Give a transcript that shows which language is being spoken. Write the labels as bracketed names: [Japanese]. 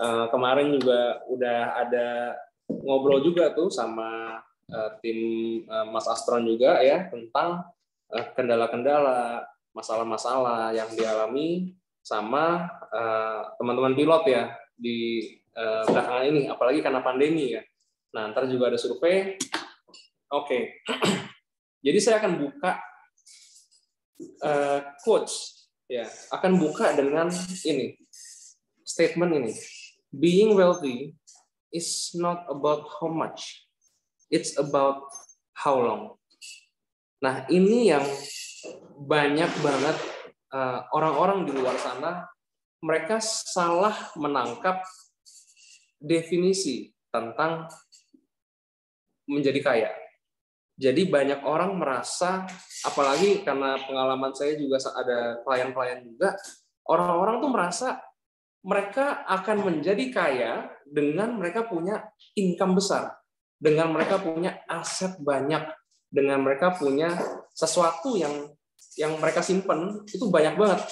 [Indonesian] Kemarin juga udah ada ngobrol juga tuh sama tim Mas Astron juga ya, tentang kendala-kendala, masalah-masalah yang dialami sama teman-teman pilot ya di belakangan ini, apalagi karena pandemi ya. Nah, ntar juga ada survei. Oke. Jadi saya akan buka quotes ya, akan buka dengan ini statement ini. [English] Being wealthy is not about how much, it's about how long. [Indonesian] Nah, ini yang banyak banget orang-orang di luar sana, mereka salah menangkap definisi tentang menjadi kaya. Jadi banyak orang merasa, apalagi karena pengalaman saya juga ada klien-klien juga, orang-orang tuh merasa mereka akan menjadi kaya dengan mereka punya income besar, dengan mereka punya aset banyak, dengan mereka punya sesuatu yang mereka simpen itu banyak banget.